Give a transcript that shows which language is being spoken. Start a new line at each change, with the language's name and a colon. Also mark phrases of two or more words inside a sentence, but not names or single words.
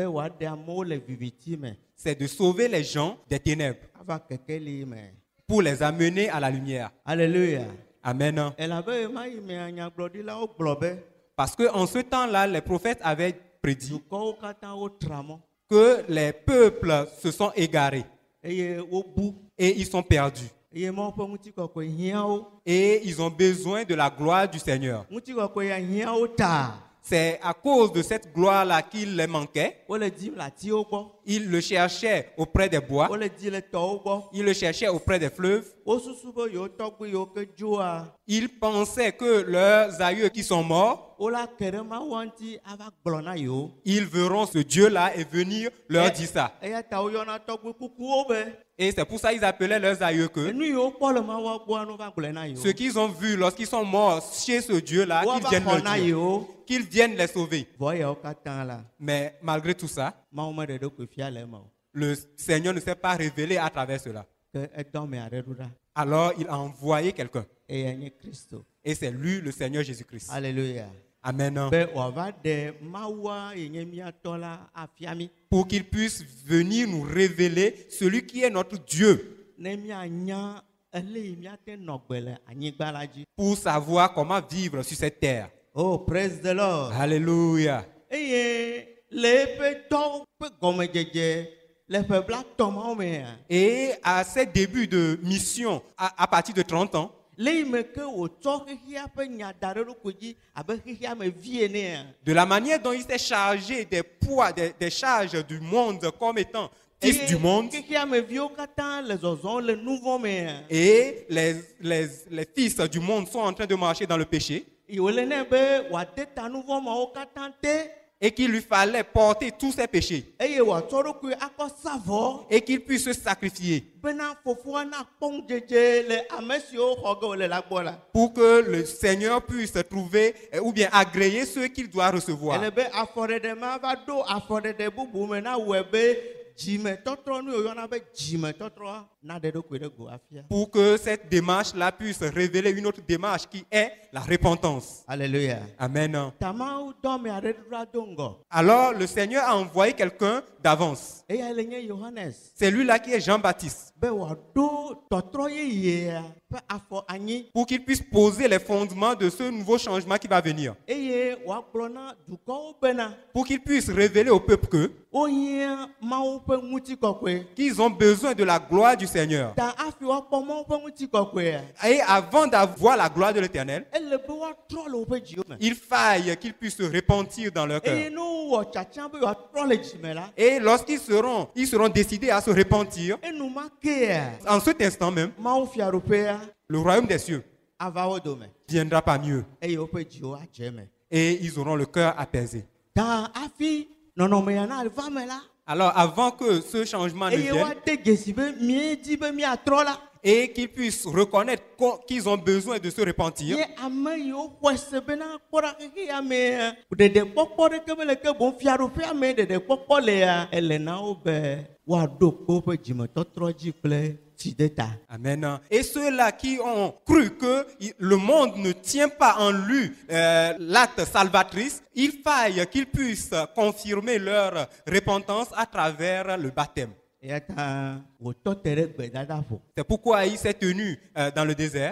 French: C'est de sauver les gens des ténèbres pour les amener à la lumière. Alléluia. Amen. Parce qu'en ce temps-là, les prophètes avaient prédit que les peuples se sont égarés
Ewe: eye wobu
French: et ils sont perdus.
Ewe: eye Mawu ƒe ŋutikɔkɔe hiã wo.
French: Et ils ont besoin de la gloire du Seigneur.
Ewe: Ŋutikɔkɔe ya hiã wo ta.
French: C'est à cause de cette gloire-là qu'il les manquait.
Ewe: Wole dim le atiwo gbɔ.
French: Ils le cherchaient auprès des bois.
Ewe: Wole di le tɔwo gbɔ.
French: Ils le cherchaient auprès des fleuves.
Ewe: Wo susu be yewo tɔgbi yewo ke dzoa.
French: Ils pensaient que leurs aïeux qui sont morts,
Ewe: Wola ke ɖe Mawu ŋuti ava gblɔ na yewo.
French: ils verront ce Dieu-là et venir leur dire ça.
Ewe: Eya ta woyɔna tɔgbi kukuwo be.
French: Et c'est pour ça qu'ils appelaient leurs aïeux que
Ewe: Enu yewo kpɔ le Mawu gbɔa no va gblɔe na yewo.
French: ce qu'ils ont vu lorsqu'ils sont morts chez ce Dieu-là, qu'ils viennent
Ewe: Wova
French: leur
Ewe: xɔ na
French: dire,
Ewe: yewo.
French: qu'ils viennent les sauver.
Ewe: Vɔ yewo katã la.
French: Mais malgré tout ça,
Ewe: Mawu me ɖe ɖokui fia le eme o.
French: le Seigneur ne s'est pas révélé à travers cela.
Ewe: Ke edɔme aɖe ɖo ɖa.
French: Alors il a envoyé quelqu'un.
Ewe: Eya nye Kristo.
French: Et c'est lui, le Seigneur Jésus-Christ. Alléluia. Amen.
Ewe: Be wòava ɖe Mawua yi nye míatɔ la afia mí.
French: Pour qu'il puisse venir nous révéler celui qui est notre Dieu.
Ewe: Ne míanya ele yi míate nɔ gbe le anyigba la dzi.
French: Pour savoir comment vivre sur cette terre.
English: Oh, praise the Lord.
French: Alléluia.
Ewe: Eye le eƒe tɔwo ƒe gɔmedzedze le ƒe blatɔ mawo mea.
French: Et à ses débuts de mission, à partir de 30 ans,
Ewe: Le yi me ke wòtsɔ xexea ƒe nya da ɖe ɖokui dzi abe xexea me vie enea.
French: de la manière dont il s'est chargé des poids, des charges du monde comme étant fils du monde,
Ewe: Xexea me viwo katã le zɔzɔm le nu vɔ̃ mea.
French: et les fils du monde sont en train de marcher dans le péché,
Ewe: Wòle nɛ be wòade ta nu vɔ̃ mawo katã te.
French: et qu'il lui fallait porter tous ses péchés,
Ewe: Eye wòatsɔ ɖokui akɔ sa vɔ.
French: et qu'il puisse se sacrifier
Ewe: Bena fofoa nakpɔ ŋudzedze le ame siwo xɔ ge wòle la gbɔ la.
French: pour que le Seigneur puisse trouver ou bien agréer ceux qu'il doit recevoir.
Ewe: Ele be afɔɖeɖe ma va ɖo afɔɖeɖe bubu me na wɔe be dzimetɔtrɔ nu yɔna be dzimetɔtrɔa na ɖe ɖokui ɖe go afia.
French: Pour que cette démarche-là puisse révéler une autre démarche qui est la repentance. Alléluia. Amen.
Ewe: Tamawu dɔme aɖe ɖo do ŋgɔ.
French: Alors le Seigneur a envoyé quelqu'un d'avance.
Ewe: Eya le nye Yohanes.
French: C'est lui-là qui est Jean-Baptiste.
Ewe: Be wòaɖo tɔtrɔ yeyea ƒe afɔ anyi.
French: Pour qu'il puisse poser les fondements de ce nouveau changement qui va venir.
Ewe: Eye wòagblɔ na dukɔwo bena
French: Pour qu'il puisse révéler au peuple que
Ewe: wohiã Mawu ƒe ŋutikɔkɔe.
French: qu'ils ont besoin de la gloire du Seigneur.
Ewe: Ta hafi woakpɔ Mawu ƒe ŋutikɔkɔea.
French: Et avant d'avoir la gloire de l'Éternel,
Ewe: Ele be woatrɔ le woƒe dziwo me.
French: il faille qu'ils puissent se repentir dans leur
Ewe: Eye
French: cœur.
Ewe: ne wowɔ tsatsã be woatrɔ le dzime la.
French: Et lorsqu'ils seront décidés à se repentir,
Ewe: Enumakea
French: en cet instant même,
Ewe: Mawu fiaɖoƒea
French: le royaume des cieux
Ewe: ava wo dome.
French: viendra parmi eux.
Ewe: Eye woƒe dziwo adze eme.
French: Et ils auront le cœur apaisé.
Ewe: Ta hafi nɔnɔme ya na va me la.
French: Alors avant que ce changement ne
Ewe: Eye
French: vienne,
Ewe: woade dzesi be miedi be miatrɔ la.
French: et qu'ils puissent reconnaître qu'ils ont besoin de se repentir,
Ewe: Ye ame yiwo xɔe se bena kpɔ ɖa xexea mea. Ɖeɖekpɔkpɔ ɖeke mele ke boŋ fiaɖoƒea me ɖeɖekpɔkpɔ lea. Ele na wo be woaɖo kpo woƒe dzimetɔtrɔ dzi kple tsideta.
French: Amen. Et ceux-là qui ont cru que le monde ne tient pas en lui l'acte salvatrice, il faille qu'ils puissent confirmer leur repentance à travers le baptême.
Ewe: Eya ta wòtɔ te ɖe gbedadaƒo.
French: C'est pourquoi il s'est tenu dans le désert